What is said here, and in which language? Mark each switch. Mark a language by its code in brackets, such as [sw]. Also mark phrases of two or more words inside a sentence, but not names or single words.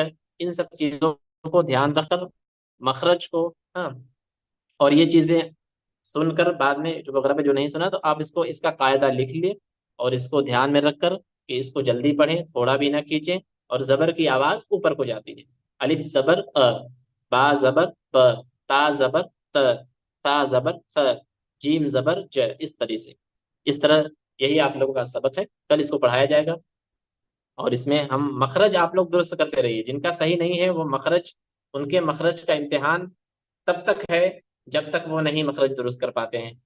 [ur] ان سب چیزوں کو دھیان رکھ کر مخرج کو، ہاں، اور یہ چیزیں سن کر بعد میں جو وغیرہ پہ جو نہیں سنا تو آپ اس کو، اس کا قاعدہ لکھ لیں اور اس کو دھیان میں رکھ کر کہ اس کو جلدی پڑھیں، تھوڑا بھی نہ کھینچیں، اور زبر کی آواز اوپر کو جاتی ہے. الف زبر ا، با زبر ب، تا زبر ت، تا زبر ث، جیم زبر ج، اس طرح سے. اس طرح یہی آپ لوگوں کا سبق ہے، کل اس کو پڑھایا جائے گا. اور اس میں ہم مخرج آپ لوگ درست کرتے رہیے، جن کا صحیح نہیں ہے وہ مخرج، ان کے مخرج کا امتحان تب تک ہے جب تک وہ نہیں مخرج درست کر پاتے ہیں.